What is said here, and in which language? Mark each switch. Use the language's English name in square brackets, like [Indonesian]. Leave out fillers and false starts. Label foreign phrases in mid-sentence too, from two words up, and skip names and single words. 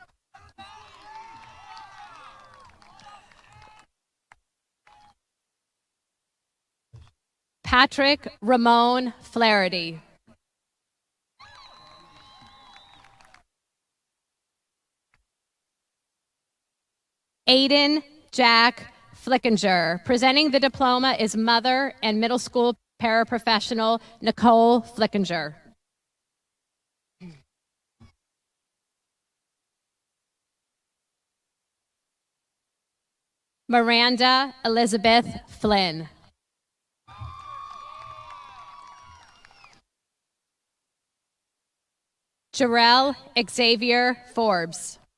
[English] Patrick Ramon Flaherty. Aiden Jack Flickinger. Presenting the diploma is mother and middle school paraprofessional Nicole Flickinger. Miranda Elizabeth Flynn. Jarrell Xavier Forbes.